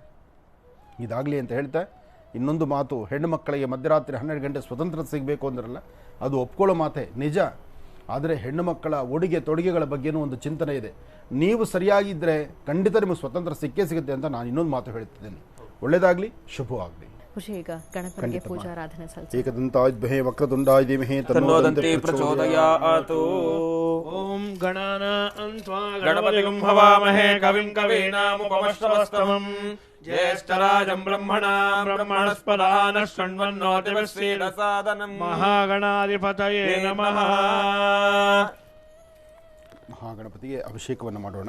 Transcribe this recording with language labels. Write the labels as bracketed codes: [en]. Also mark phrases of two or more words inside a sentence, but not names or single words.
[kn] ಇದಾಗಲಿ ಅಂತ ಹೇಳ್ತಾ, ಇನ್ನೊಂದು ಮಾತು, ಹೆಣ್ಣು ಮಕ್ಕಳಿಗೆ ಮಧ್ಯರಾತ್ರಿ 12 ಗಂಟೆ ಸ್ವತಂತ್ರ ಸಿಗಬೇಕು ಅಂದ್ರಲ್ಲ, ಅದು ಒಪ್ಕೊಳ್ಳೋ ಮಾತೆ ನಿಜ. ಆದರೆ ಹೆಣ್ಣು ಮಕ್ಕಳ ಉಡುಗೆ ತೊಡುಗೆಗಳ ಬಗ್ಗೆನೂ ಒಂದು ಚಿಂತನೆ ಇದೆ. ನೀವು ಸರಿಯಾಗಿದ್ದರೆ ಖಂಡಿತ ನಿಮಗೆ ಸ್ವತಂತ್ರ ಸಿಕ್ಕೇ ಸಿಗುತ್ತೆ ಅಂತ ನಾನು ಇನ್ನೊಂದು ಮಾತು ಹೇಳ್ತಿದ್ದೇನೆ. ಒಳ್ಳೆಯದಾಗಲಿ, ಶುಭವಾಗಲಿ. ಈಗ ಗಣಪತಿಗೆ ಪೂಜಾರಾಧನೆ ಸಲ್ಲಿಸಿ. [sa] ಏಕದಂತಾಯ ವಿದ್ಮಹೇ ವಕ್ರತುಂಡಾಯ ಧೀಮಹಿ ತನ್ನೋ ದಂತೆ ಪ್ರಚೋದಯಾತ್. ಓಂ ಗಣಾನಾಂ ತ್ವಾ ಗಣಪತಿಂ ಹವಾಮಹೇ ಕವಿಂ ಕವೀನಾಮುಪಮಶ್ರವಸ್ತಮಂ ಜ್ಯೇಷ್ಠರಾಜಂ ಬ್ರಹ್ಮಣಸ್ಪದಾನ ಶೃಣ್ವನ್ನೋತಿವಸ್ಸೀದಸಾದನಂ ಮಹಾಗಣಾಧಿಪತಯೇ ನಮಃ. [kn] ಮಹಾಗಣಪತಿಗೆ ಅಭಿಷೇಕವನ್ನು ಮಾಡೋಣ.